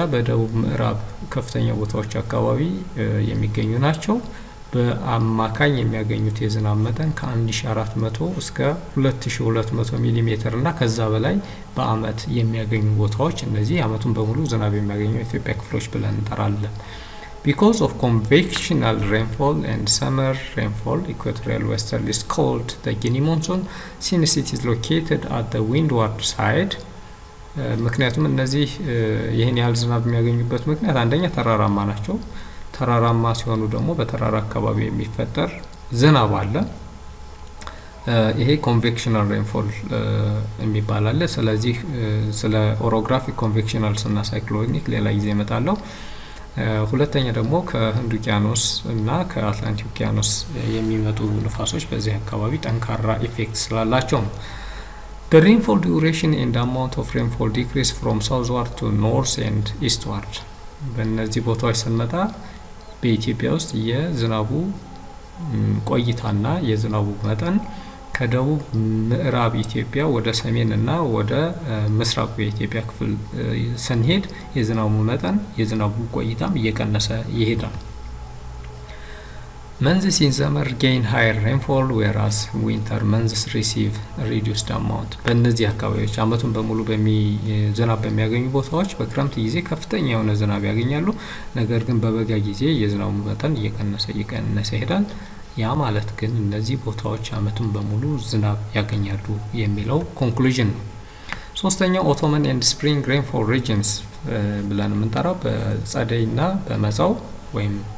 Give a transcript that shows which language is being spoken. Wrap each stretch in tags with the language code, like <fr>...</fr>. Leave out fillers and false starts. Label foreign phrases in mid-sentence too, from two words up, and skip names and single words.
<am>በደቡብ ምዕራብ ከፍተኛ ቦታዎች አካባቢ የሚገኙ ናቸው። በአማካኝ የሚያገኙት የዝናብ መጠን ከ1400 እስከ 2200 ሚሊ ሜትር እና ከዛ በላይ በአመት የሚያገኙ ቦታዎች እነዚህ አመቱን በሙሉ ዝናብ የሚያገኙ የኢትዮጵያ ክፍሎች ብለን እንጠራለን።</am> <en>Because of convectional rainfall and summer rainfall, equatorial westerly is called the Guinea monsoon since it is located at the windward side.</en> <am>ምክንያቱም እነዚህ ይህን ያህል ዝናብ የሚያገኙበት ምክንያት አንደኛ ተራራማ ናቸው። ተራራማ ሲሆኑ ደግሞ በተራራ አካባቢ የሚፈጠር ዝናብ አለ። ይሄ</am> <en>convectional rainfall</en> <am>የሚባል አለ። ስለዚህ ስለ</am> <en>orographic convectional</en> <am>እና ሳይክሎኒክ ሌላ ጊዜ እመጣለሁ። ሁለተኛ ደግሞ ከህንድ ውቅያኖስ እና ከአትላንቲክ ውቅያኖስ የሚመጡ ንፋሶች በዚህ አካባቢ ጠንካራ ኢፌክት ስላላቸው ነው።</am> <en>The rainfall duration and amount of rainfall decrease from southward to north and eastward.</en> <am>በእነዚህ ቦታዎች ስንመጣ በኢትዮጵያ ውስጥ የዝናቡ ቆይታና የዝናቡ መጠን ከደቡብ ምዕራብ ኢትዮጵያ ወደ ሰሜን እና ወደ ምስራቁ የኢትዮጵያ ክፍል ስንሄድ የዝናቡ መጠን የዝናቡ ቆይታም እየቀነሰ ይሄዳል።</am> <en>Months in summer gain higher rainfall whereas winter months receive reduced amount.</en> <am>በእነዚህ አካባቢዎች አመቱን በሙሉ ዝናብ በሚያገኙ ቦታዎች በክረምት ጊዜ ከፍተኛ የሆነ ዝናብ ያገኛሉ። ነገር ግን በበጋ ጊዜ የዝናቡ መጠን እየቀነሰ ይሄዳል። ያ ማለት ግን እነዚህ ቦታዎች አመቱን በሙሉ ዝናብ ያገኛሉ የሚለው ኮንክሉዥን ነው። ሶስተኛው</am> <en>autumn and spring rainfall regions</en> <am>ብለን የምንጠራው በጸደይና በመጸው ወይም</am>